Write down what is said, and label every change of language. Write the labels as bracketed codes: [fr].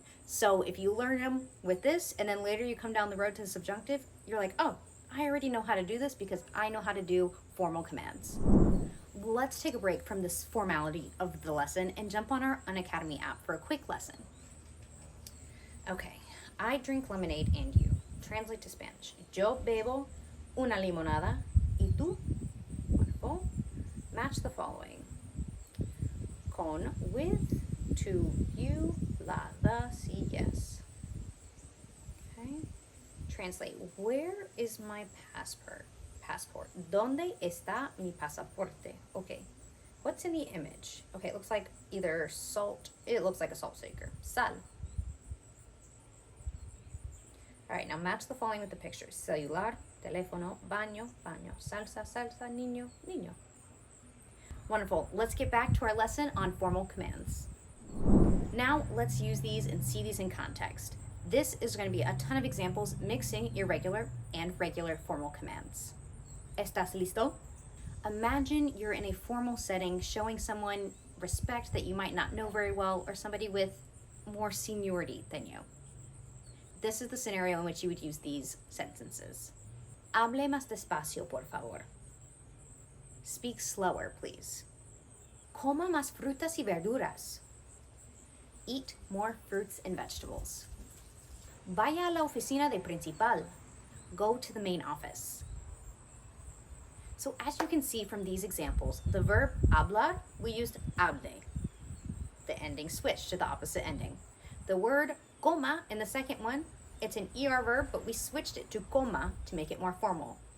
[en] So if you learn them with this, and then later you come down the road to the subjunctive, you're like, oh, I already know how to do this because I know how to do formal commands. Let's take a break from this formality of the lesson and jump on our Unacademy app for a quick lesson. Okay, I drink lemonade and you. Translate to Spanish. [es] Yo bebo una limonada y tú. [en] Wonderful. Match the following. Con, with, to, you, la, the, si, yes. Okay. Translate. Where is my passport? [es] ¿Dónde está mi pasaporte? [en] Okay. What's in the image? Okay, it looks like either salt. It looks like a salt shaker. Sal. All right, now match the following with the pictures. [es] Celular, teléfono, baño, salsa, niño, niño. [en] Wonderful. Let's get back to our lesson on formal commands. Now let's use these and see these in context. This is going to be a ton of examples mixing irregular and regular formal commands. [es] ¿Estás listo? [en] Imagine you're in a formal setting showing someone respect that you might not know very well or somebody with more seniority than you. This is the scenario in which you would use these sentences. [es] Hable más despacio, por favor. [en] Speak slower, please. [es] Coma más frutas y verduras. [en] Eat more fruits and vegetables. [es] Vaya a la oficina de principal. [en] Go to the main office. So as you can see from these examples, the verb hablar, we used hable. The ending switched to the opposite ending. The word coma in the second one, it's an ER verb, but we switched it to coma to make it more formal.